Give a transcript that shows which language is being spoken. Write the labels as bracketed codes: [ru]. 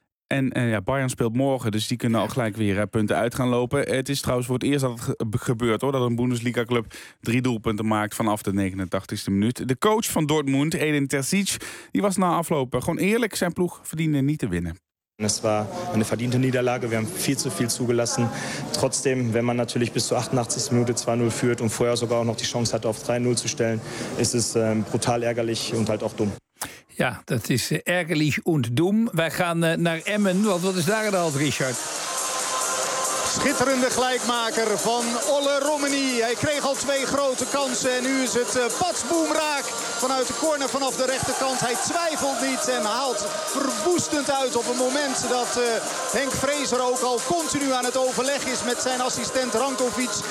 [nl] En Bayern speelt morgen, dus die kunnen al gelijk weer punten uit gaan lopen. Het is trouwens voor het eerst dat het gebeurt, hoor, dat een Bundesliga-club 3 doelpunten maakt vanaf de 89e minuut. De coach van Dortmund, Edin Terzic, die was na afloop gewoon eerlijk. Zijn ploeg verdiende niet te winnen. [de] Es war eine verdiente Niederlage. Wir haben viel zu viel zugelassen. Trotzdem, wenn man natürlich bis zur 88. Minute 2-0 führt und vorher sogar auch noch die Chance hatte, auf 3-0 zu stellen, ist es brutal ärgerlich und halt auch dumm. [nl] Ja, dat is ärgerlich und dumm. Wij gaan naar Emmen, want wat is daar aan de hand, Richard? Schitterende gelijkmaker van Olle Romani. Hij kreeg al 2 grote kansen en nu is het patsboomraak vanuit de corner vanaf de rechterkant. Hij twijfelt niet en haalt verwoestend uit op een moment dat Henk Vrezer ook al continu aan het overleg is met zijn assistent Rankovic.